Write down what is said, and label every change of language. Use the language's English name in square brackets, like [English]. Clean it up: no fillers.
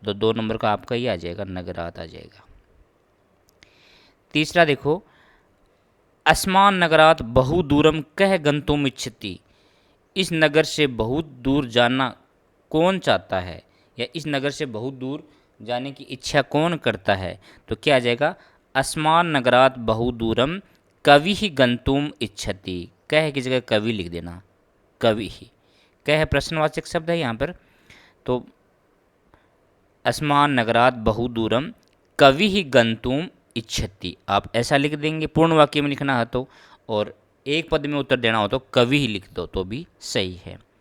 [Hindi] तो 2 नंबर का आपका ही आ जाएगा, नगरात आ जाएगा। तीसरा देखो, [Sanskrit] अस्मान् नगरात् बहु दूरम कह गंतुम इच्छति। [Hindi] इस नगर से बहुत दूर जाना कौन चाहता है, या इस नगर से बहुत दूर जाने की इच्छा कौन करता है? तो क्या आ जाएगा? [Sanskrit] अस्मान् नगरात् बहु दूरम कविः गंतुम इच्छति। [Hindi] कह की जगह कवि लिख देना, कविः। कह प्रश्नवाचक शब्द है यहाँ पर। तो [Sanskrit] अस्मान् नगरात् बहु दूरम कविः गंतुम इच्छति, [Hindi] आप ऐसा लिख देंगे। पूर्ण वाक्य में लिखना है तो, और एक पद में उत्तर देना हो तो कवि ही लिख दो तो भी सही है।